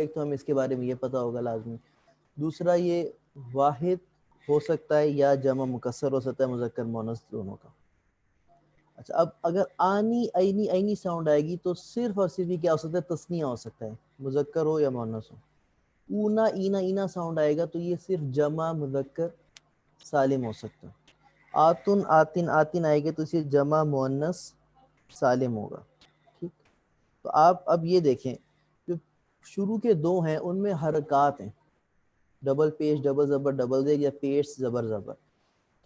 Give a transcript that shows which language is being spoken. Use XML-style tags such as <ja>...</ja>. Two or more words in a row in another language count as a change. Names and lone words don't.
<ur>ایک تو ہمیں اس کے بارے میں یہ پتہ ہوگا لازمی. دوسرا یہ واحد ہو سکتا ہے یا جمع مکسر ہو سکتا ہے، مذکر مؤنث دونوں کا. اچھا، اب اگر آنی عینی عینی ساؤنڈ آئے گی تو صرف اور صرف کیا ہو سکتا ہے، تثنیہ ہو سکتا ہے، مذکر ہو یا مؤنث ہو. اونا اینا اینا ساؤنڈ آئے گا تو یہ صرف جمع مذکر سالم ہو سکتا ہے. آتن آتن آتن آئے گی تو صرف جمع مؤنث سالم ہوگا. ٹھیک، تو آپ اب یہ دیکھیں، جو شروع کے دو ہیں ان میں حرکات ہیں، ڈبل پیش ڈبل زبر ڈبل زیر یا پیش زبر زبر.</ur>